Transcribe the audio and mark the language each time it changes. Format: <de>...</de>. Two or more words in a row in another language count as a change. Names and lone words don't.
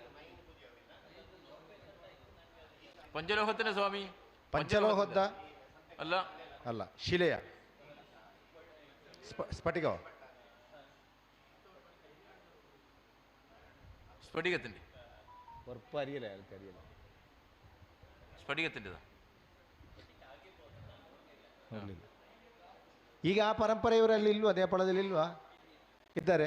<kn>ಪಂಚಲೋಹത്തിന്റെ ಸ್ವಾಮಿ. ಪಂಚಲೋಹದ ಅಲ್ಲ, ಅಲ್ಲ, ಶಿಲೆಯ ಸ್ಫಟಿಕ,</kn> <ml>സ്ഫടികത്തിന്റെ അറിയില്ല, അയാൾക്കറിയില്ല. സ്ഫടികത്തിൻ്റെതാ?</ml> <kn>ಈಗ ಆ ಪರಂಪರೆಯವರಲ್ಲಿ ಇಲ್ವಾ? ನೇಪಾಳದಲ್ಲಿ ಇಲ್ವಾ? ಇದ್ದಾರೆ.</kn>